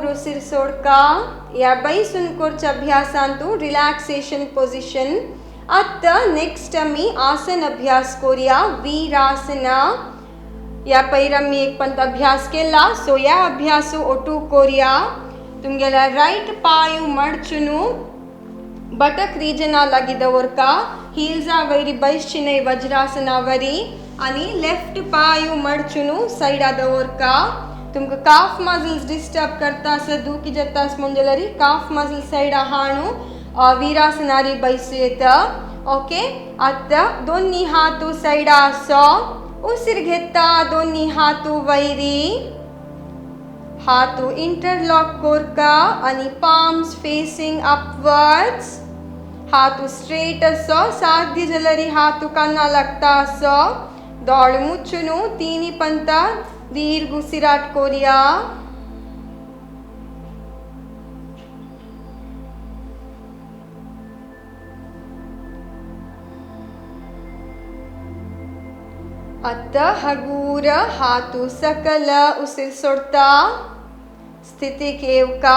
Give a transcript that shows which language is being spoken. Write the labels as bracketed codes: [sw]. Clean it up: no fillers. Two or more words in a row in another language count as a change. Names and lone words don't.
[kok] उसिर सोडका या बैसून कोरच्या अभ्यासांतू [en] relaxation position [kok] आता नेक्स्ट आम्ही आसन अभ्यास करूया वीरासना या पयर आम्ही एक पंत अभ्यास केला सो या अभ्यास ओटू करूया तुमगेला राइट पायु मडचुनु बटक रीजना लागी दवरका हील्सा वैरी बैश्चिने वज्रासना वरी आणि लेफ्ट पायु मडचुनु साइडा दवरका तुमका [en] calf muscles disturb [kok] करता असं दुखी जाता म्हणजे [en] calf muscle [kok] साइडा हाणू वीरासनारी बैसू येतं ओके आता दोन्ही हात साइडा असो उसिर घेता दोन्ही हात वैरी हात इंटरलॉक कोरका आणि [en] palms facing upwards [kok] हात स्ट्रेट असो साध्य जलरी हात कान्ना लागता असो दोळ मुचुनु तीनी पंता दीर्घ उसिराट कोरिया आता हगूर हात सकल उसिर सोडता स्थितीक येवका